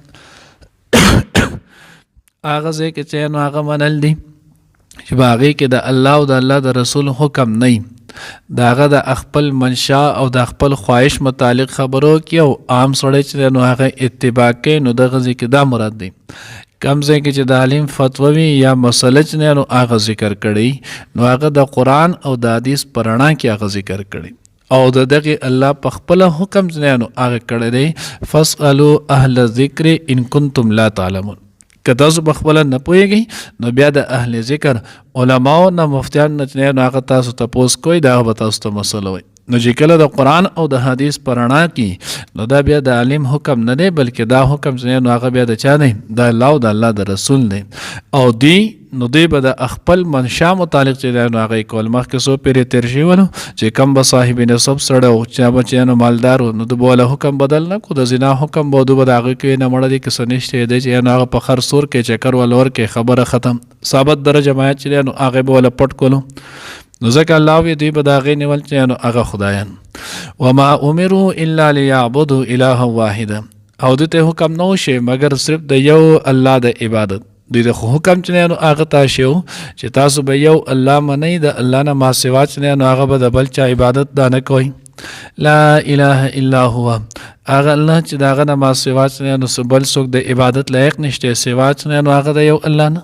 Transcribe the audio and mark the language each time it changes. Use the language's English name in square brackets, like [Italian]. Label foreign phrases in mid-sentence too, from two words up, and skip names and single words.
[Pashto] ځای کې چې نو هغه منل دي چې باغې کې د الله او د الله د رسول حکم نه د هغه د خپل منشا او د خپل خواهش متعلق خبرو کې او عام سړی چې نو هغه اتباع کوي، نو دغه ځکه دا مراد دی. کم ځای کې چې د عالم فتوا وي یا مسله چې نو هغه ذکر کړي، نو هغه د قرآن او د حدیث په رڼا کې هغه ذکر کړي او د دغه الله په خپل حکم چې نو هغه کړی دی. [Arabic] فاسألوا اهل الذکر ان کنتم لا تعلمون. [Pashto] که تاسو په خپله نه پوهېږئ، نو بیا د اهل ذکر علماو نه مفتیانو نه چې نو هغه تاسو تپوس کوئ، دا به تاسو ته مسله وایي. نو چې کله د قرآن او د حدیث په رڼا کې، نو دا بیا د عالم حکم نه دی، بلکې دا حکم چې نو هغه بیا د چا دی؟ د الله او د الله د رسول دی. او نو دی به د خپل منشا متعلق چې نو هغه کول. مخکې څو پیرې تېر شوي ولو چې کم به صاحب نسب سړی او چا به چې نو مالدار و، نو د به والا حکم بدل نه کړو، د زنا حکم به دو به د هغه کوي نه مړه دی که څه نشته دی چې نو هغه په خر سور کې چکر ولور کې خبره ختم. ثابت درجه مایت چې نو هغه به والا پټ کولو. نو ځکه الله وی دوی به د هغې نیول چې نو هغه خدایان. [Arabic] وما امروا الا لیعبدوا الها واحدا. [Pashto] او دوی ته حکم نه وشي مګر صرف د یو الله د عبادت. دوی د حکم چې نو هغه ته شو چې تاسو به یو الله منئ، د الله نه ما سوا چې نو هغه به د بل چا عبادت دا نه کوئ. [Arabic] لا اله الا هو. [Pashto] هغه الله چې د هغه نه ما سوا چې نو بل څوک د عبادت لایق نشته سوا چې نو هغه د یو الله نه.